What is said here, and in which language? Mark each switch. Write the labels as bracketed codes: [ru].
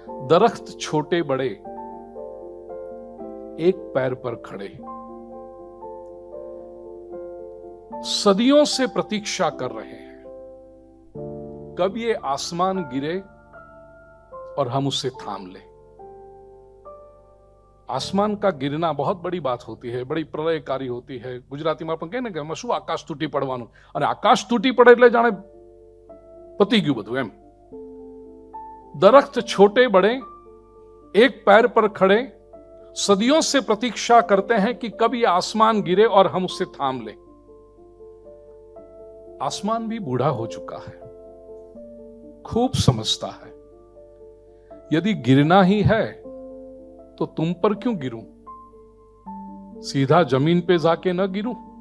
[hi] दरख्त छोटे बड़े एक पैर पर खड़े, सदियों से प्रतीक्षा कर रहे हैं कब ये आसमान गिरे और हम उसे थाम ले। आसमान का गिरना बहुत बड़ी बात होती है, बड़ी प्रलयकारी होती है। गुजराती में अपन कहे ने [gu] કે શું આકાશ તૂટી પડવાનું, અને આકાશ તૂટી પડે એટલે જાણે પતી ગયું બધું એમ। [hi] दरख्त छोटे बड़े एक पैर पर खड़े, सदियों से प्रतीक्षा करते हैं कि कब ये आसमान गिरे और हम उसे थाम ले। आसमान भी बूढ़ा हो चुका है, खूब समझता है, यदि गिरना ही है तो तुम पर क्यों गिरूं, सीधा जमीन पे जाके न गिरूं।